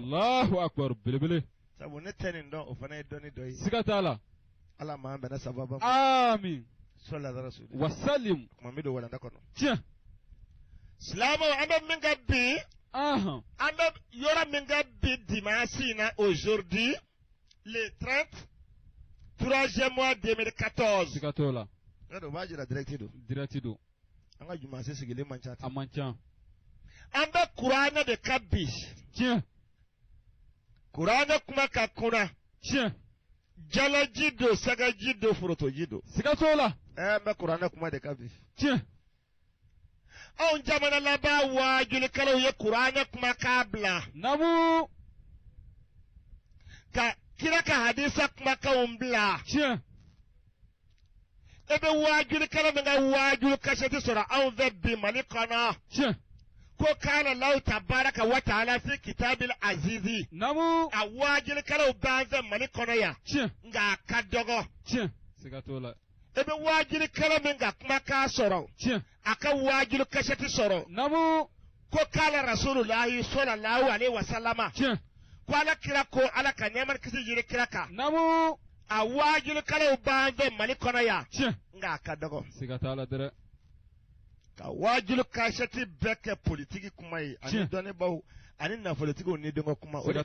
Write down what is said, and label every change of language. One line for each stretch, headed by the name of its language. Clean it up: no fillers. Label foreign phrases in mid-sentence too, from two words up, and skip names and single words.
Arabic: الله أكبر
Bambara: belebele sabu ne tɛ nin dɔn o fana ye dɔnni dɔ ye siga t'a la ala m'an bɛnna sababa amin
Arabic: صلى رسول wasalim
Bambara: kuma min don walanda kɔnɔ tiɲɛ silamɛw an bɛ min kɛ bi ahun an bɛ yɔrɔ min kɛ bi dimanche in na
French: aujourd'hui le 30 3e mois 2014
Bambara: siga t'o la o b'a jira direct don direct don an ka jumanse sigilen man ca a ten man ca an bɛ kuranɛ de ka bi tiɲɛ kuranɛ kuma ka kunna tiɲɛ jalaji don sagaji don forotoji don siga t'o la an bɛ kuranɛ kuma de ka bi tiɲɛ anw jamana laban waajulikɛlaw ye kuranɛ kuma k'a bila namu ka kira ka hadisa kumakanw bila tiɲɛ e bɛ waajulikɛla min ka waajulu kasɛti sɔrɔ anw fɛ bi mali kɔnɔ tiɲɛ
Arabic: ko قال الله تبارك وتعالى في الكتاب العزيز
Bambara: namu a waajulikɛlaw b'an fɛ mali kɔnɔ yan tiɲɛ nka a ka dɔgɔ tiɲɛ siga t'o la e bɛ waajulikɛla min ka kumakan sɔrɔ tiɲɛ a ka waajulu kasɛti sɔrɔ namu
Arabic: ko قال رسول الله صلى الله عليه وسلم
Bambara: tiɲɛ ko ala kira ko ala ka nɛɛma kisi yiri kira kan namu a waajulikɛlaw b'an fɛ mali kɔnɔ yan tiɲɛ nka a ka dɔgɔ siga t'a la dɛ ka waajulu kasɛti bɛɛ kɛ politiki kuma ye ani Tiɲɛ. dɔnnibaw ani nafolotigiw ni dɔngɔ kuma o de